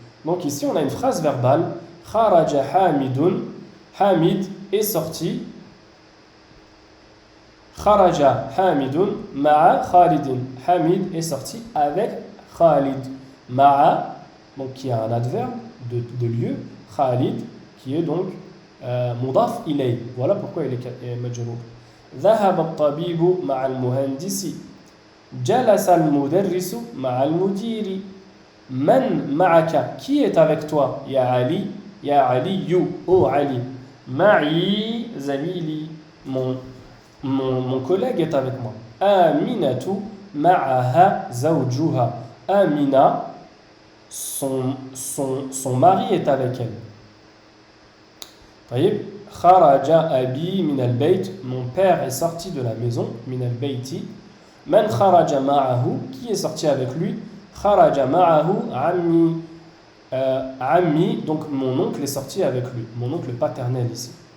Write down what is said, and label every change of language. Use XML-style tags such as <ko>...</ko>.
<fr>Donc ici on a une phrase verbale,</fr> <ar>kharaja hamidun,</ar> <fr>Hamid est sorti,</fr> <ar>kharaja hamidun ma'a Khalidin,</ar> <fr>Hamid est sorti avec Khalid, ma'a, donc qui a un adverbe de lieu, Khalid, qui est donc mudaf ilay. Voilà pourquoi il est majrour.</fr> <ar>ذهب الطبيب مع المهندس جلس المدرس مع المدير من معك</ar> <fr>qui est avec toi</fr> <ar>يا علي يا علي</ar> <fr>oh Ali</fr> <ar>معي زميلي</ar> <fr>mon collègue est avec moi</fr> <ar>آمنة معها زوجها</ar> <fr>Amina son mari est avec elle.</fr> <ar>طيب kharaja abi min al-bayt,</ar> <fr>mon père est sorti de la maison,</fr> <ar>min al-bayti. Man kharaja ma'ahu,</ar> <fr>qui est sorti avec lui?</fr> <ar>Kharaja ma'ahu ammi</ar> <fr>Ammi, donc mon oncle est sorti avec lui, mon oncle paternel ici.</fr>